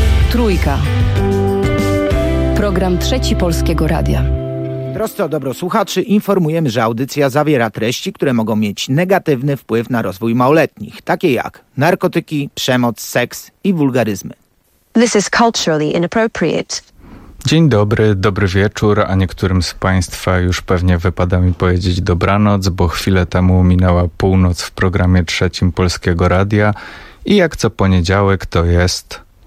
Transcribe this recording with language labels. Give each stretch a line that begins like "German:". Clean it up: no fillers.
Polish: Trójka. Program Trzeci Polskiego Radia. Drodzy dobrosłuchacze, informujemy, że audycja zawiera treści, które mogą mieć negatywny wpływ na rozwój małoletnich, takie jak narkotyki, przemoc, seks i wulgaryzmy.
English: This is culturally inappropriate.
Polish: Dzień dobry, dobry wieczór, a niektórym z Państwa już pewnie wypada mi powiedzieć dobranoc, bo chwilę temu minęła północ w programie Trzecim Polskiego Radia i jak co poniedziałek to jest...